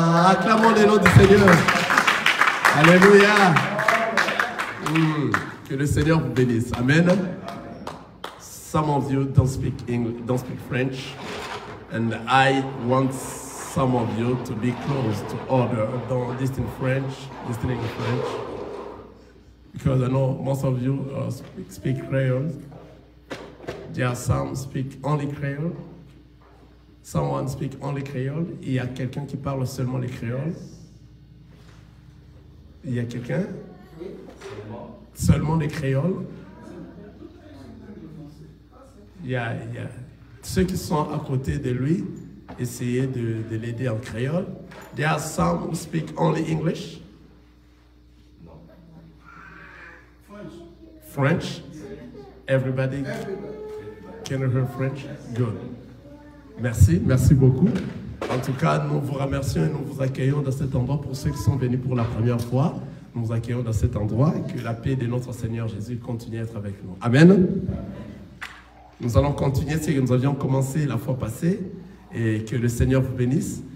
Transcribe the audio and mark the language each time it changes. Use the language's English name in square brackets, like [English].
[French] Acclamons le nom du Seigneur. Alléluia. Que le Seigneur vous bénisse. Amen. [English] Some of you don't speak English, don't speak French, and I want some of you to be close to other, don't listen French, listening French, because I know most of you speak Creole. There are some speak only Creole. Someone speak only Creole. [French] Il y a quelqu'un qui parle seulement les créoles. Il y a quelqu'un? Seulement les créoles. Il y a ceux qui sont à côté de lui, essayez de l'aider en créole. [English] There are some who speak only English. French. Everybody can hear French? [French] Good. Merci, merci beaucoup. En tout cas, nous vous remercions et nous vous accueillons dans cet endroit. Pour ceux qui sont venus pour la première fois, nous vous accueillons dans cet endroit et que la paix de notre Seigneur Jésus continue à être avec nous. Amen. Nous allons continuer ce que nous avions commencé la fois passée et que le Seigneur vous bénisse.